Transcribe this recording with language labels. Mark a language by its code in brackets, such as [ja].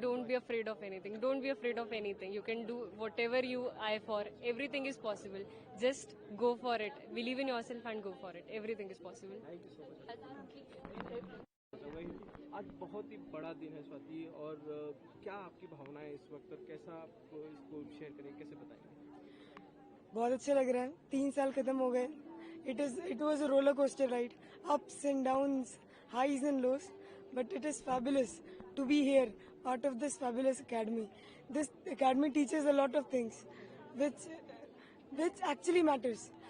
[en] Don't be afraid of anything. Don't be afraid of anything. You can do whatever you eye for. Everything is possible. Just go for it. Believe in yourself and go for it. Everything is possible. Thank you so much. [hi] आज बहुत ही बड़ा दिन है स्वाति, और क्या आपकी भावनाएं इस वक्त, और कैसा आप इसको शेयर करें, कैसे बताएं? बहुत अच्छा लग रहा है. 3 साल खत्म हो गए. [en] It was a roller coaster ride, ups and downs, highs and lows, but it is fabulous to be here, part of this fabulous academy. This academy teaches a lot of things, which actually matters.